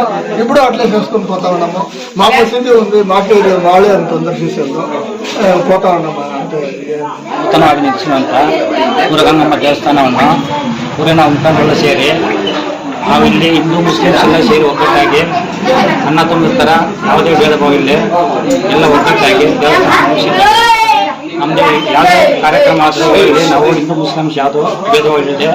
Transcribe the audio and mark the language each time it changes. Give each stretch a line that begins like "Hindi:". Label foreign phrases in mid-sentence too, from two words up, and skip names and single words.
Telugu: ఇప్పుడు అట్లే చేసుకుని పోతా ఉన్నాము. మా మసీదు ఉంది, మాకు వాళ్ళే అని తొందరసేసాము పోతా ఉన్నాము. అంటే
Kannada: ಉತ್ತಮವಾಗಿ ನಿಲ್ಲಿಸುವಂತ ಊರಗಂಗಮ್ಮ ದೇವಸ್ಥಾನವನ್ನು ಊರಿನ ಮುಖಂಡರೆಲ್ಲ ಸೇರಿ ನಾವಿಲ್ಲಿ ಹಿಂದೂ ಮುಸ್ಲಿಮ್ಸ್ ಎಲ್ಲ ಸೇರಿ ಒಗ್ಗಟ್ಟಾಗಿ ಅನ್ನ ತುಂಬಿರ್ತಾರ. ಯಾವುದೇ ಭೇದ ಭಾವ ಇಲ್ಲಿ ಎಲ್ಲ ಒಗ್ಗಟ್ಟಾಗಿ ದೇವಸ್ಥಾನ ಮುಗಿಸಿದ್ದಾರೆ. ನಮ್ಮದು ಯಾವುದೇ ಕಾರ್ಯಕ್ರಮ ಆದರೂ ಇಲ್ಲಿ ನಾವು ಹಿಂದೂ ಮುಸ್ಲಿಮ್ಸ್ ಯಾವುದೋ ಭೇದ ಭಾವ ಇಲ್ಲಿದೆ.